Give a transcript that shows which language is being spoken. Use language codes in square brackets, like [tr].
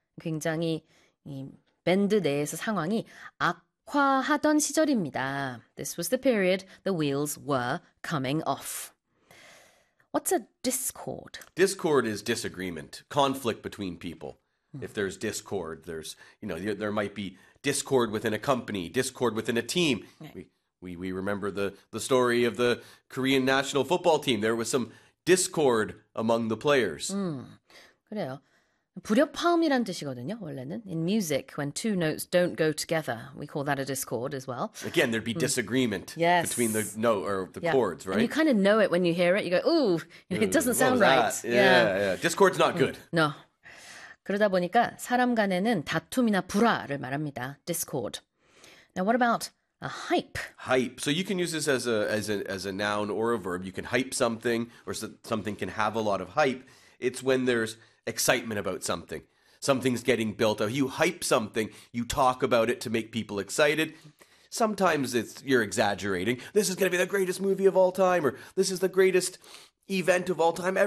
[ko] 굉장히 이 밴드 내에서 상황이 악화하던 시절입니다. [en] This was the period the wheels were coming off. What's a discord? Discord is disagreement, conflict between people. If there's discord, there might be discord within a company, discord within a team. We remember the story of the Korean national football team. There was some discord among the players. [ko] 그래요. 불협화음이란 뜻이거든요, 원래는. [en] In music, when two notes don't go together, we call that a discord as well. Again, there'd be disagreement between the note or the chords, And you right? kind of know it when you hear it. You go, ooh, it doesn't What sound was right. that? Yeah. Discord's not good. No. [ko] 그러다 보니까 사람 간에는 다툼이나 불화를 말합니다. [en] Discord. Now, what about a hype? Hype. So you can use this as a noun or a verb. You can hype something, or something can have a lot of hype. It's when there's excitement about something. Something's getting built up. You hype something, you talk about it to make people excited. Sometimes you're exaggerating. This is going to be the greatest movie of all time, or this is the greatest event of all time.